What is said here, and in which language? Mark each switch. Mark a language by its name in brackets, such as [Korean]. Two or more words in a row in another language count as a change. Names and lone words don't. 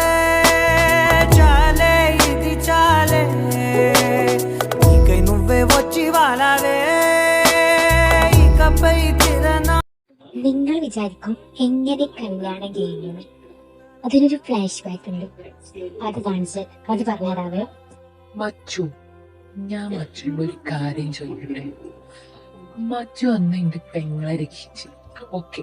[Telugu] చాలే ఇది చాలే నీకై నువ్వే వచ్చి వాలావే ఇకపై తిరనా. [Malayalam] നിങ്ങൾ വിചാരിക്കും എങ്ങനെ കല്യാണം ചെയ്യുന്നത്? അതിനൊരു ഫ്ലാഷ് ബാക്ക് ഉണ്ട്. അത് കാണിച്ച് അത് പറഞ്ഞുതരാവേ. മച്ചു, ഞാൻ മച്ചുവിന്റെ ഒരു കാര്യം ചോദിക്കട്ടെ. മച്ചു അന്ന് എന്റെ പെങ്ങളെ രക്ഷിച്ച്, ഓക്കെ.